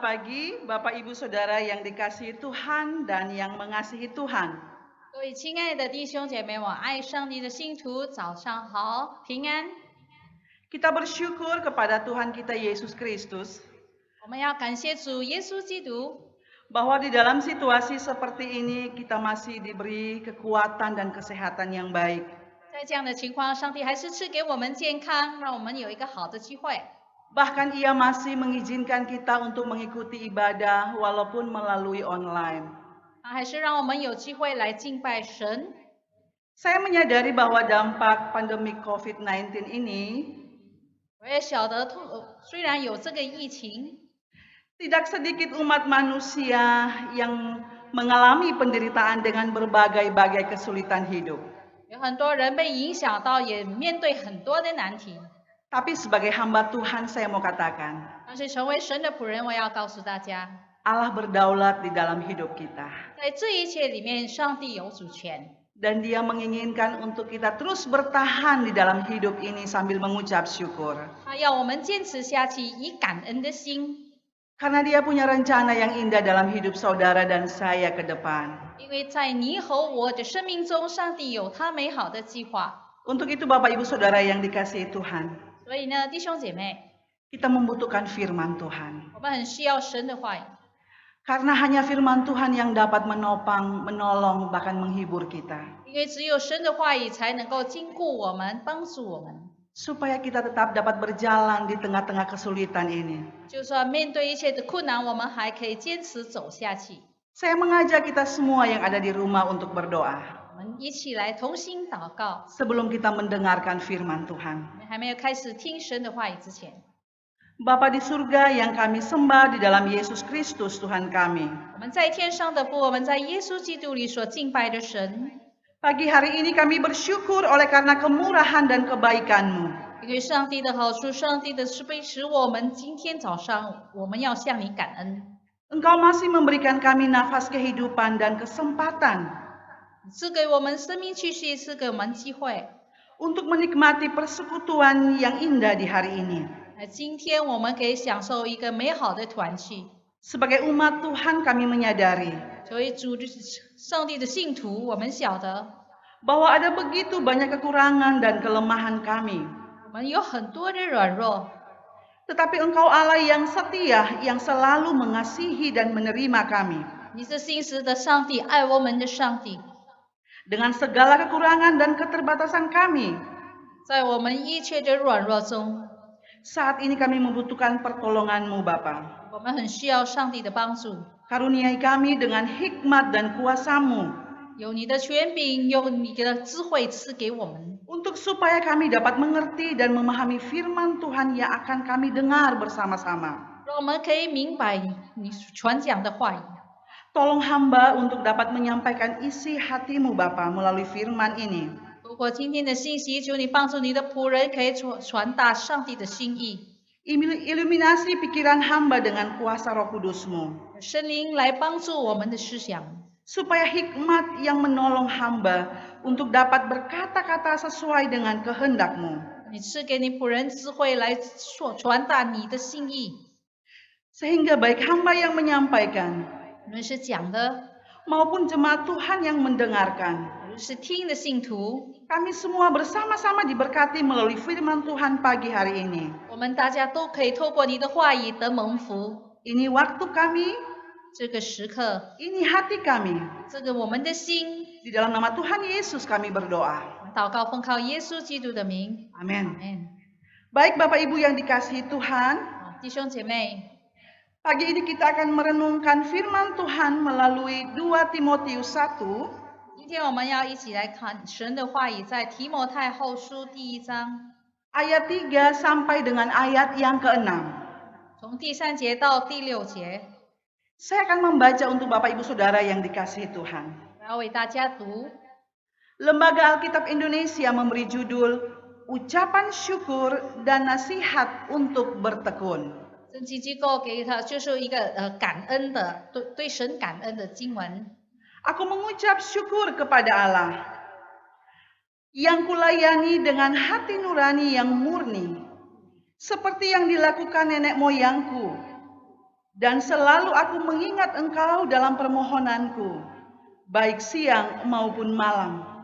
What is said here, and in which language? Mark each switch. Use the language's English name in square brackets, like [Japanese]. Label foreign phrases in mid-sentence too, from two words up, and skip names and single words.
[Indonesian] pagi Bapak Ibu Saudara yang dikasihi Tuhan dan yang mengasihi Tuhan. [Chinese] 各位亲爱的弟兄姐妹，我爱上帝的信徒，早上好，平安。 [Indonesian] Kita bersyukur kepada Tuhan kita Yesus Kristus [Chinese] 我们要感谢主耶稣基督， [Indonesian] bahwa di dalam situasi seperti ini kita masih diberi kekuatan dan kesehatan yang baik. [Chinese] 在这样的情况，上帝还是赐给我们健康，让我们有一个好的机会。 [Indonesian] Bahkan Ia masih mengizinkan kita untuk mengikuti ibadah walaupun melalui online. [Chinese] 他还是让我们有机会来敬拜神。 [Indonesian] Saya menyadari bahwa dampak pandemi COVID-19 ini [Chinese] 我也晓得，虽然有这个疫情， [Indonesian] tidak sedikit umat manusia yang mengalami penderitaan dengan berbagai-bagai kesulitan hidup. [Chinese] 有很多人被影响到，也面对很多的难题。 [Indonesian] Tapi sebagai hamba Tuhan saya mau katakan, [Chinese] 但是成为神的仆人，我要告诉大家， [Indonesian] Allah berdaulat di dalam hidup kita. [Chinese] 在这一切里面，上帝有主权。 [Indonesian] Dan Dia menginginkan untuk kita terus bertahan di dalam hidup ini sambil mengucap syukur. [Chinese] 他要我们坚持下去，以感恩的心， [Indonesian] Karena Dia punya rencana yang indah dalam hidup saudara dan saya ke depan. [Chinese] 因为在你和我的生命中，上帝有他美好的计划。 [Indonesian] Untuk itu Bapak Ibu Saudara yang dikasihi Tuhan, [Chinese] 所以呢，弟兄姐妹， [Indonesian] kita membutuhkan firman Tuhan. [Chinese] 我们很需要神的话语， [Indonesian] Karena hanya firman Tuhan yang dapat menopang, menolong, bahkan menghibur kita. [Chinese] 因为只有神的话语才能够坚固我们，帮助我们。 [Indonesian] Supaya kita tetap dapat berjalan di tengah-tengah kesulitan ini. [Chinese] 就算面对一切的困难，我们还可以坚持走下去。 [Indonesian] Saya mengajak kita semua yang ada di rumah untuk berdoa. [Chinese] 我们一起来同心祷告。 [Indonesian] Sebelum kita mendengarkan firman Tuhan. [Chinese] 我们还没有开始听神的话语之前， [Indonesian] Bapa di surga yang kami sembah di dalam Yesus Kristus Tuhan kami. [Chinese] 我们在天上的父，我们在耶稣基督里所敬拜的神。 [Indonesian] Pagi hari ini kami bersyukur oleh karena kemurahan dan kebaikan-Mu. [Chinese] 因为上帝的好处，上帝的慈悲，使我们今天早上，我们要向你感恩。 [Indonesian] Engkau masih memberikan kami nafas kehidupan dan kesempatan [Chinese] 赐给我们生命气息，赐给我们机会。 [Indonesian] untuk menikmati persekutuan yang indah di hari ini. [Chinese] 今天我们可以享受一个美好的团聚。 [Indonesian] Sebagai umat Tuhan kami menyadari [Chinese] 作为主的上帝的信徒，我们晓得 [Indonesian] bahwa ada begitu banyak kekurangan dan kelemahan kami. [Chinese] 我们有很多的软弱， [Indonesian] Tetapi Engkau Allah yang setia, yang selalu mengasihi dan menerima kami. [Chinese] 你是信实的上帝，爱我们的上帝。 [Indonesian] Dengan segala kekurangan dan keterbatasan kami, [Chinese] 在我们一切的软弱中， [Indonesian] saat ini kami membutuhkan pertolongan-Mu Bapa. [Chinese] 我们很需要上帝的帮助。 [Indonesian] Karuniai kami dengan hikmat dan kuasa-Mu, [Chinese] 有你的权柄，有你的智慧赐给我们， [Indonesian] untuk supaya kami dapat mengerti dan memahami firman Tuhan yang akan kami dengar bersama-sama. [Chinese] 让我们可以明白你传讲的话语。 [Indonesian] Tolong hamba untuk dapat menyampaikan isi hati-Mu Bapa melalui firman ini. [Chinese] 透过今天的信息，求你帮助你的仆人可以传达上帝的心意， [Indonesian] Iluminasi pikiran hamba dengan kuasa Roh Kudus-Mu. [Chinese] 圣灵来帮助我们的思想， [Indonesian] Supaya hikmat yang menolong hamba untuk dapat berkata-kata sesuai dengan kehendak-Mu. [Chinese] 你赐给你仆人智慧来传达你的心意。 [Indonesian] Sehingga baik hamba yang menyampaikan [Chinese] 无论是讲的， [Indonesian] maupun jemaat Tuhan yang mendengarkan. [Chinese] 无论是听的信徒， [Indonesian] Kami semua bersama-sama diberkati melalui firman Tuhan pagi hari ini. [Chinese] 我们大家都可以透过你的话语得蒙福。 [Indonesian] Ini waktu kami, [Chinese] 这个时刻， [Indonesian] ini hati kami. [Chinese] 这个我们的心， [Indonesian] Di dalam nama Tuhan Yesus kami berdoa. [Chinese] 祷告奉靠耶稣基督的名， [Indonesian] Amin. [Chinese] 阿门。 [Indonesian] Baik Bapak Ibu yang dikasihi Tuhan, [Chinese] 弟兄姐妹， [Indonesian] Pagi ini kita akan merenungkan firman Tuhan melalui 2 Timotius 1 [Chinese] 今天我们要一起来看神的话语，在提摩太后书第1章， [Indonesian] ayat 3 sampai dengan ayat yang ke-6. [Chinese] 从第3节到第6节， [Indonesian] Saya akan membaca untuk Bapak Ibu Saudara yang dikasihi Tuhan. [Chinese] 我要为大家读。 [Indonesian] Lembaga Alkitab Indonesia memberi judul Ucapan Syukur dan Nasihat untuk Bertekun. [Chinese] 圣经机构给他就是一个感恩的，对神感恩的经文。 [Indonesian] Aku mengucap syukur kepada Allah yang kulayani dengan hati nurani yang murni, seperti yang dilakukan nenek moyangku, dan selalu aku mengingat engkau dalam permohonanku, baik siang maupun malam.